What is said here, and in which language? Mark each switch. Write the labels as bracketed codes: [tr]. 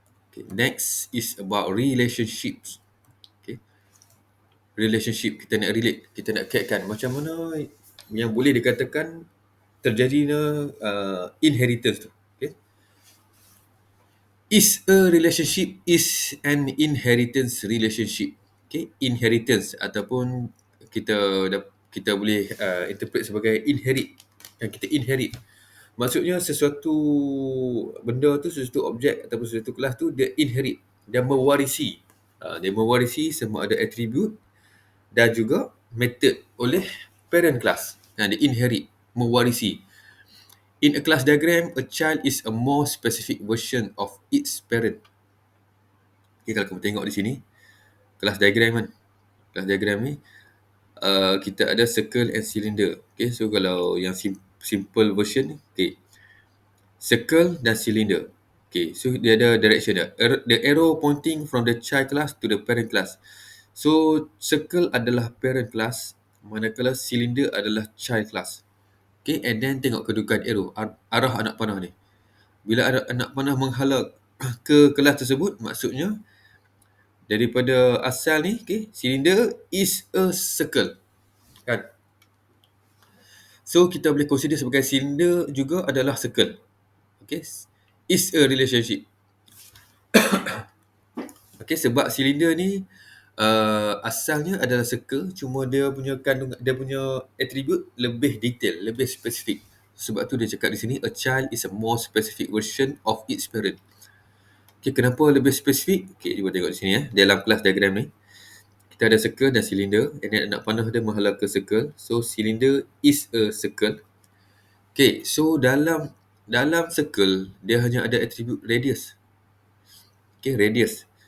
[en] Okay, next is about relationships. Okay. [ms] Relationship, kita nak relate, kita nak kaitkan macam mana yang boleh dikatakan terjadinya inheritance tu. Okay. [en] Is a relationship is an inheritance relationship. [ms] Okay, inheritance ataupun kita boleh interpret sebagai inherit. Yang kita inherit. Maksudnya sesuatu benda tu, sesuatu objek ataupun sesuatu kelas tu dia inherit, dia mewarisi. Dia mewarisi semua ada attribute dan juga method oleh parent class. Dia inherit, mewarisi. [en] In a class diagram, a child is a more specific version of its parent. [ms] Okay, kalau kamu tengok di sini, kelas diagram kan. Kelas diagram ni, kita ada circle and cylinder. Okay, so kalau yang simple version ni, okay. Circle dan cylinder. Okay, so dia ada direction dia. [en] The arrow pointing from the child class to the parent class. [ms] So, circle adalah parent class, manakala cylinder adalah child class. Okay, and then tengok kedudukan arrow, arah anak panah ni. Bila anak panah menghala ke kelas tersebut, maksudnya daripada asal ni, okay, [en] cylinder is a circle. [ms] Kan? So, kita boleh consider sebagai cylinder juga adalah circle. [en] Okay, is a relationship. [ms] Okay, sebab cylinder ni asalnya adalah circle, cuma dia punya kandungan, dia punya attribute lebih detail, lebih spesifik. Sebab tu dia cakap di sini, [en] a child is a more specific version of its parent. [ms] Okay, kenapa lebih spesifik? Okay, cuba tengok di sini dalam kelas diagram ni. Kita ada circle dan cylinder, and then anak panah dia menghala ke circle. [en] So, cylinder is a circle. [ms] Okay, so dalam circle, dia hanya ada attribute radius. Okay, radius.